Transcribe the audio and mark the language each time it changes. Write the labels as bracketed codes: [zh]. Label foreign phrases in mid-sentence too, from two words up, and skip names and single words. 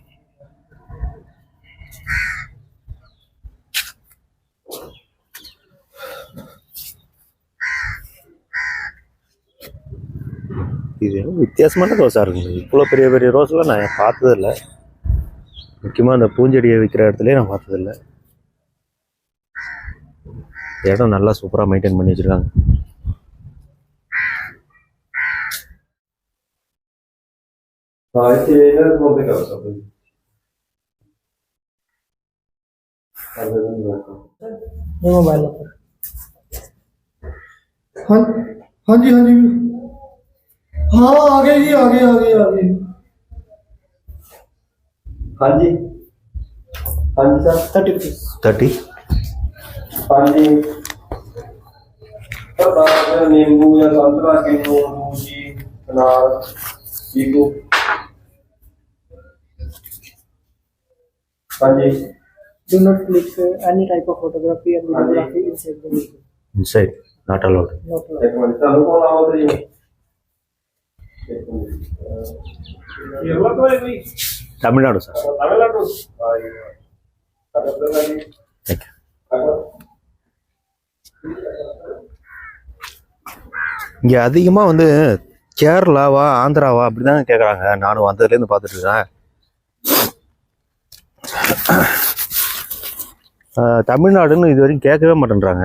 [ta] இது வித்தியாசமான ரோஸாக இருக்குங்க. இவ்வளோ பெரிய பெரிய ரோஸ்லாம் நான் பார்த்ததில்ல. முக்கியமாக அந்த பூஞ்செடியை விற்கிற இடத்துலையே நான் பார்த்ததில்ல. இடம் நல்லா சூப்பராக மெயின்டைன் பண்ணி வச்சுருக்காங்க. [hi] मोबाइल हाँ हाँ जी हाँ आ गए जी आ गए हाँ जी सर 30 रुपीज 30. हाँ जी सर नींबू या संतरा किन्नू मूंगी अनार चीकू हाँ जी [en] do not click any type of photography and videography inside the video. Inside, not allowed. Not allowed. [hi] एक मिनट चालू कौन आओ तो ये [ta] தமிழ்நாடு சார். [en] Thank you. [ta] இங்கே அதிகமாக வந்து கேரளாவா ஆந்திராவா அப்படி தான் கேட்குறாங்க. நானும் வந்ததுலேருந்து பார்த்துட்டு இருக்கேன். தமிழ்நாடுன்னு இது வரைக்கும் கேட்கவே மாட்டேன்றாங்க.